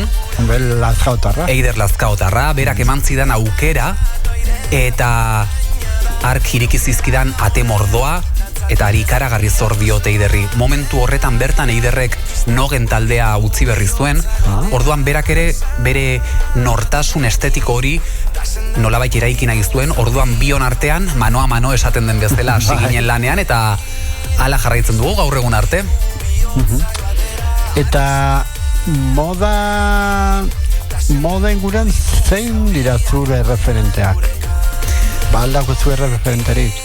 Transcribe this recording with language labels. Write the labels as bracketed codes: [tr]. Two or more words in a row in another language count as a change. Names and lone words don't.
[eu] Eider Lazkaotarra, berak eman zidan aukera, eta ark irikizizkidan ate mordoa, eta ari ikaragarri zor diote Eiderri. Momentu horretan bertan Eiderrek nogen taldea utzi berri zuen, orduan berak ere bere nortasun estetiko hori nolabait eraiki nahi zuen, orduan bion artean [es] mano a mano [eu] esaten den bezala hasi ginen lanean, eta hala jarraitzen dugu gaur egun arte. Eta moda inguruan zein dira zure referenteak? Ba aldako zure referenterik?